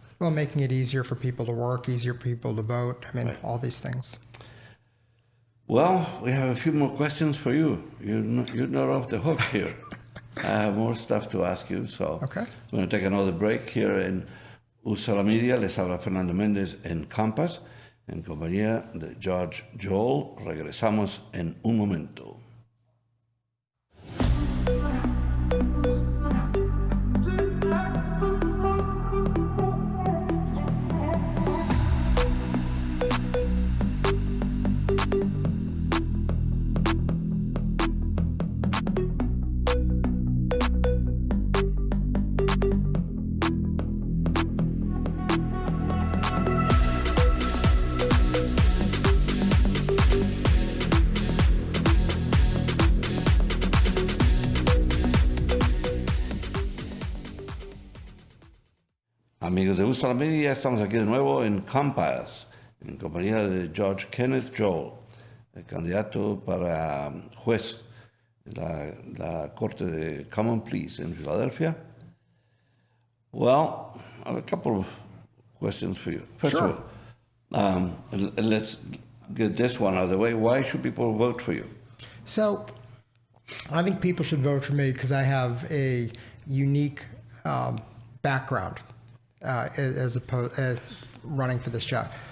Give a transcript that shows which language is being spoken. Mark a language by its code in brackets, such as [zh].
[en] Well, making it easier for people to work, easier for people to vote. I mean, Right. all these things. Well, we have a few more questions for you. You're not off the hook here. I have more stuff to ask you, so Okay. we're going to take another break here en USALA Media. [es] Les habla Fernando Mendez en Compass, en compañía de Judge Joel. Regresamos en un momento. Amigos de USALA Media, estamos aquí de nuevo en Compass, en compañía de Judge Kenneth Joel, el candidato para juez de la Corte de Common Pleas en Filadelfia. [en] Well, I have a couple of questions for you. First Sure. of all, let's get this one out of the way. Why should people vote for you? So I think people should vote for me because I have a unique background as opposed running for this job.